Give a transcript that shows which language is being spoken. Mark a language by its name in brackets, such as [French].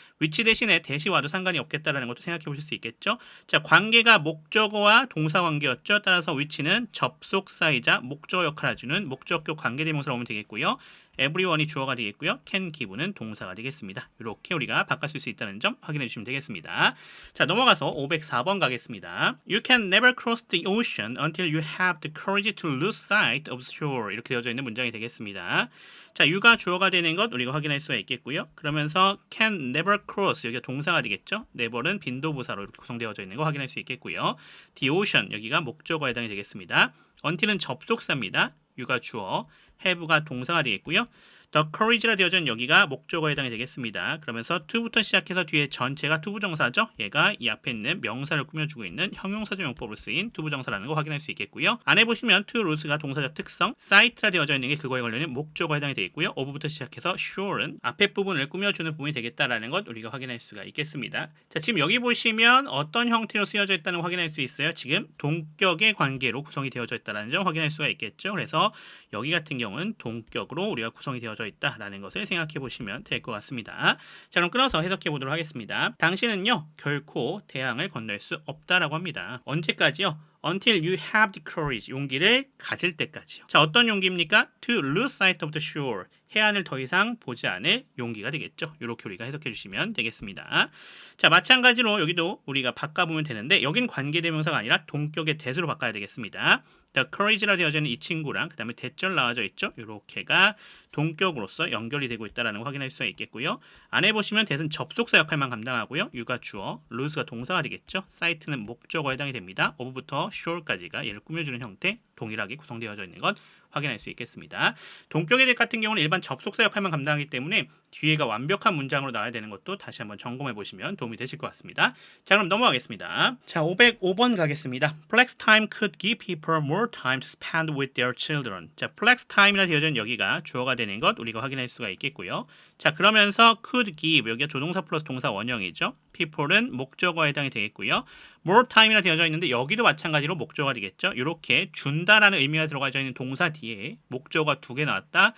[Korean] which 대신에 대시 와도 상관이 없겠다라는 것도 생각해 보실 수 있겠죠. 자, 관계가 목적어와 동사 관계였죠. 따라서 which는 접속사이자 목적어 역할을 해주는 목적격 관계대명사로 오면 되겠고요. everyone이 주어가 되겠고요. can give는 동사가 되겠습니다. 이렇게 우리가 바꿀 수 있다는 점 확인해 주시면 되겠습니다. 자, 넘어가서 504번 가겠습니다. [English] You can never cross the ocean until you have the courage to lose sight of shore. [Korean] 이렇게 되어져 있는 문장이 되겠습니다. 자, you가 주어가 되는 것 우리가 확인할 수가 있겠고요. 그러면서 can never cross 여기가 동사가 되겠죠. never는 빈도부사로 이렇게 구성되어져 있는 거 확인할 수 있겠고요. the ocean 여기가 목적어에 해당이 되겠습니다. until은 접속사입니다. you가 주어, have가 동사가 되겠고요. The courage라 되어져 있는 여기가 목적어에 해당이 되겠습니다. 그러면서 to부터 시작해서 뒤에 전체가 투부정사죠. 얘가 이 앞에 있는 명사를 꾸며주고 있는 형용사적 용법으로 쓰인 투부정사라는 거 확인할 수 있겠고요. 안에 보시면 to lose가 동사적 특성, sight라 되어져 있는 게 그거에 관련된 목적어에 해당이 되겠고요. of부터 시작해서 sure는 앞에 부분을 꾸며주는 부분이 되겠다라는 것 우리가 확인할 수가 있겠습니다. 자, 지금 여기 보시면 어떤 형태로 쓰여져 있다는 걸 확인할 수 있어요. 지금 동격의 관계로 구성이 되어져 있다는 점 확인할 수가 있겠죠. 그래서 여기 같은 경우는 동격으로 우리가 구성이 되어져 있다라는 것을 생각해 보시면 될 것 같습니다. 자, 그럼 끊어서 해석해 보도록 하겠습니다. 당신은요, 결코 대양을 건널 수 없다라고 합니다. 언제까지요? [English] Until you have the courage, [Korean] 용기를 가질 때까지요. 자, 어떤 용기입니까? [English] To lose sight of the shore, [Korean] 해안을 더 이상 보지 않을 용기가 되겠죠. 이렇게 우리가 해석해 주시면 되겠습니다. 자, 마찬가지로 여기도 우리가 바꿔보면 되는데 여긴 관계대명사가 아니라 동격의 대수로 바꿔야 되겠습니다. The courage라 되어져 있는 이 친구랑 그 다음에 대절 나와져 있죠. 이렇게가 동격으로서 연결이 되고 있다는 걸 확인할 수가 있겠고요. 안에 보시면 대는 접속사 역할만 감당하고요. you가 주어, lose가 동사가 되겠죠. sight는 목적어에 해당이 됩니다. of부터 shore까지가 얘를 꾸며주는 형태 동일하게 구성되어져 있는 것 확인할 수 있겠습니다. 동격의 대 같은 경우는 일반 접속사 역할만 감당하기 때문에 뒤에가 완벽한 문장으로 나와야 되는 것도 다시 한번 점검해 보시면 도움이 되실 것 같습니다. 자, 그럼 넘어가겠습니다. 자, 505번 가겠습니다. [English] Flex time could give people more time to spend with their children. [Korean] 자, flex time이라 되어져 있는 여기가 주어가 되는 것 우리가 확인할 수가 있겠고요. 자, 그러면서 could give 여기가 조동사 플러스 동사 원형이죠. people은 목적어에 해당이 되겠고요. more time이라 되어져 있는데 여기도 마찬가지로 목적어가 되겠죠. 이렇게 준다라는 의미가 들어가져 있는 동사 뒤에 목적어가 두 개 나왔다.